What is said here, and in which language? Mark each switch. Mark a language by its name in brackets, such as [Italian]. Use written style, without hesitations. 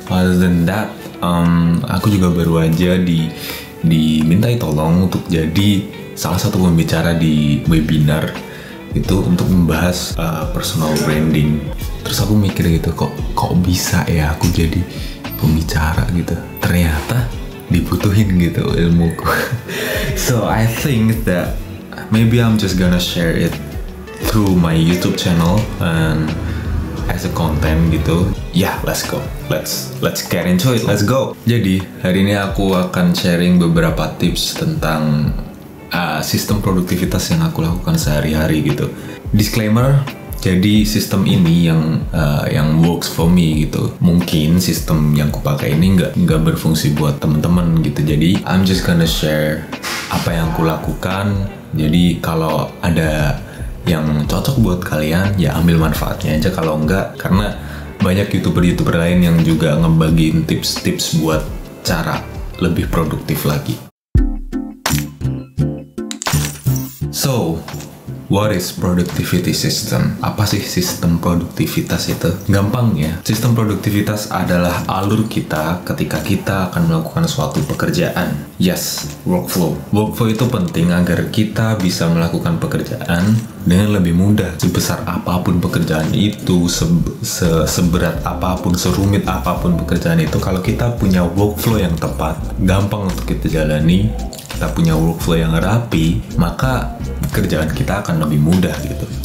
[English] Other than that, [Indonesian] aku juga baru aja dimintai tolong untuk jadi salah satu pembicara di webinar itu untuk membahas personal branding. Terus aku mikir gitu, kok bisa ya aku jadi pembicara gitu? Ternyata dibutuhin gitu ilmuku. [English] So I think that maybe I'm just gonna share it through my YouTube channel and as a content gitu. Let's go. Let's get into it. Let's go. [Indonesian] Jadi hari ini aku akan sharing beberapa tips tentang sistem produktivitas yang aku lakukan sehari-hari gitu. Disclaimer, jadi sistem ini yang [English] works for me [Indonesian] gitu. Mungkin sistem yang kupakai ini nggak berfungsi buat temen-temen gitu. Jadi [English] I'm just gonna share [Indonesian] apa yang aku lakukan. Jadi kalau ada yang cocok buat kalian ya ambil manfaatnya aja, kalau enggak, karena banyak youtuber lain yang juga ngebagiin tips-tips buat cara lebih produktif lagi. [English] So, what is productivity system? [Indonesian] Apa sih sistem produktivitas itu? Gampang ya, sistem produktivitas adalah alur kita ketika kita akan melakukan suatu pekerjaan. Yes, workflow. Workflow itu penting agar kita bisa melakukan pekerjaan dengan lebih mudah. Sebesar apapun pekerjaan itu, seberat apapun, serumit apapun pekerjaan itu, kalau kita punya workflow yang tepat, gampang untuk kita jalani, kita punya workflow yang rapi, maka kerjaan kita akan lebih mudah gitu.